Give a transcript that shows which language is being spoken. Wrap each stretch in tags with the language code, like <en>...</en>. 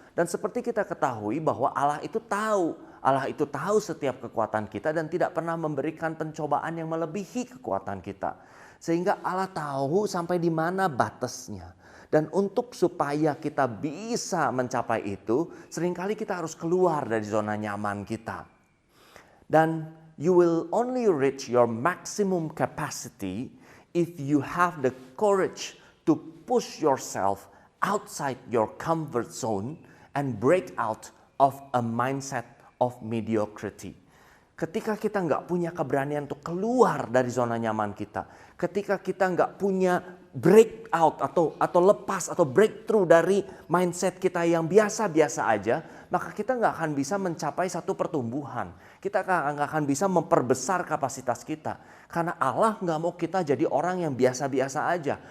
<id>Dan seperti kita ketahui bahwa Allah itu tahu setiap kekuatan kita dan tidak pernah memberikan pencobaan yang melebihi kekuatan kita. Sehingga Allah tahu sampai di mana batasnya. Dan untuk supaya kita bisa mencapai itu, seringkali kita harus keluar dari zona nyaman kita. Dan</id> <en>you will only reach your maximum capacity if you have the courage to push yourself outside your comfort zone and break out of a mindset of mediocrity.</en> <id>Ketika kita nggak punya keberanian untuk keluar dari zona nyaman kita, ketika kita nggak punya break out atau lepas atau breakthrough dari mindset kita yang biasa-biasa aja, maka kita nggak akan bisa mencapai satu pertumbuhan. Kita nggak akan bisa memperbesar kapasitas kita. Karena Allah nggak mau kita jadi orang yang biasa-biasa aja.</id>